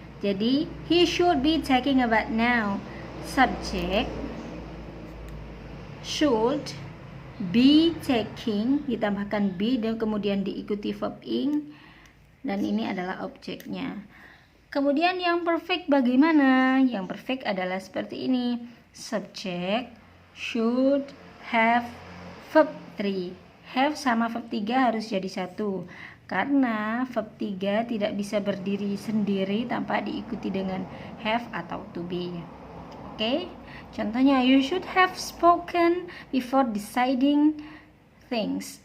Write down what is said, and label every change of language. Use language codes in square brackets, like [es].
[id] Jadi [en] he should be taking a bath now. Subject should be taking, [id] ditambahkan be dan kemudian diikuti verb ing, dan ini adalah objeknya. Kemudian yang perfect bagaimana? Yang perfect adalah seperti ini. [en] Subject should have verb 3. [id] Have sama verb 3 harus jadi satu, karena verb 3 tidak bisa berdiri sendiri tanpa diikuti dengan have atau to be. Oke? Contohnya, [en] you should have spoken before deciding things.